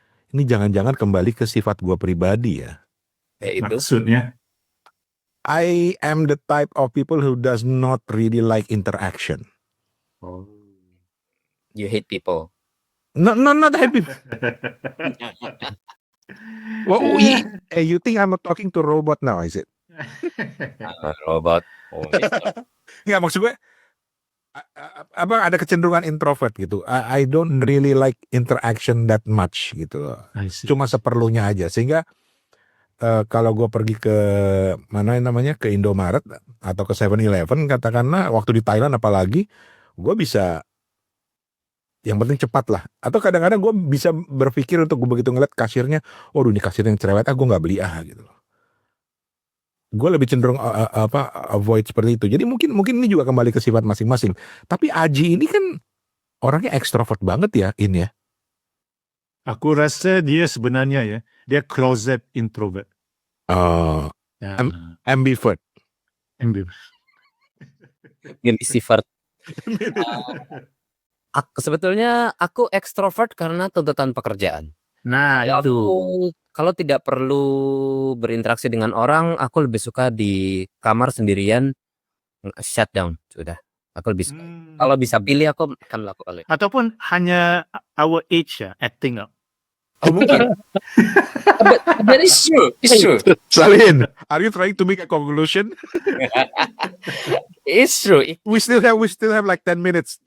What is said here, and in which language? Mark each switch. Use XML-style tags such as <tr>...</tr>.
<id>Ini jangan-jangan kembali ke sifat gue pribadi ya. Itu. Maksudnya?</id> <en>I am the type of people who does not really like interaction. Oh. You hate people. No, not hate people. Well, you think I'm talking to robot now, is it? Robot. Oh,</en> <id>Nggak, maksud gue, ada kecenderungan introvert gitu.</id> <en>I don't really like interaction that much</en> <id>gitu. Cuma seperlunya aja. Sehingga kalau gue pergi ke ke Indomaret atau ke 7-Eleven katakanlah, waktu di Thailand apalagi, gue bisa, yang penting cepat lah. Atau kadang-kadang gue bisa berpikir untuk gue begitu ngeliat kasirnya, waduh ini kasir yang cerewet, gue nggak beli gitu loh. Gue lebih cenderung</id> <en>avoid</en> <id>seperti itu. Jadi mungkin ini juga kembali ke sifat masing-masing. Tapi Aji ini kan orangnya ekstrovert banget ya, ya. Aku rasa dia sebenarnya ya, dia</id> <en>closet introvert. Ambivert.</en> <id>Gini sifat. Sebetulnya aku ekstrovert karena tuntutan pekerjaan. Nah, itu. Kalau tidak perlu berinteraksi dengan orang, aku lebih suka di kamar sendirian,</id> <en>shut down,</en> <id>sudah. Aku lebih suka. Kalau bisa pilih aku akan lakukan. Ataupun hanya</id> <en>our age</en> <id>ya,</id> <en>acting up.</en> <id>Oh, mungkin.</id> <en>But it's true. Salin, are you trying to make a conclusion? It's true. We still have like 10 minutes.</en>